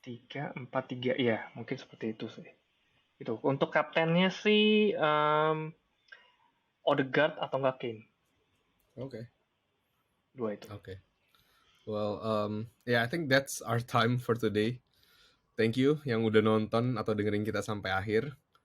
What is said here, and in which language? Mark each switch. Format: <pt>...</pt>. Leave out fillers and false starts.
<id>3-4-3 ya, mungkin seperti itu sih. Itu untuk kaptennya sih Odegaard atau enggak Kane.</id> <en>Okay.</en> <id>Dua itu.</id> <en>Okay. Well, I think that's our time for today. Thank you</en> <id>yang udah nonton atau dengerin kita sampai akhir.</id>